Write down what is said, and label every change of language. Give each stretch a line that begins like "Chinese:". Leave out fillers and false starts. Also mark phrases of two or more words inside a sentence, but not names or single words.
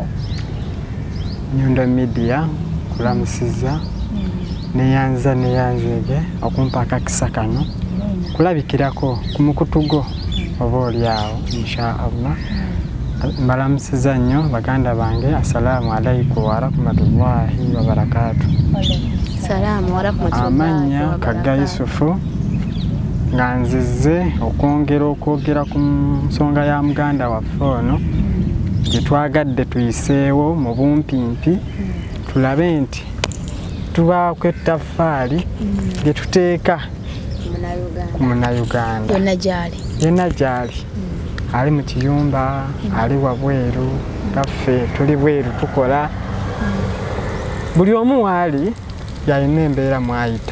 Ganda: Nyondo Media kulamusiza neyanzege okumpa akakisa kano kulabikirako ku mukutugo oba oliawo inshaallah. Mbalamusiza nnyo baganda bange,
Arabic: السلام عليكم ورحمة الله وبركاته. سلام ورحمة الله وبركاته.
Ganda: Amanya Kagga Yusufu nga nzize okwogera ku nsonga ya muganda waffe ono gye twagadde tuyiseewo mu bumpimpi tulabe nti tubaako ettaffaali lye tuteeka ku Munnayuganda yenna gy'ali ali mu kiyumba ali wabweru gaffe tuli bweru tukola buli omu waali yalina embeera mwayita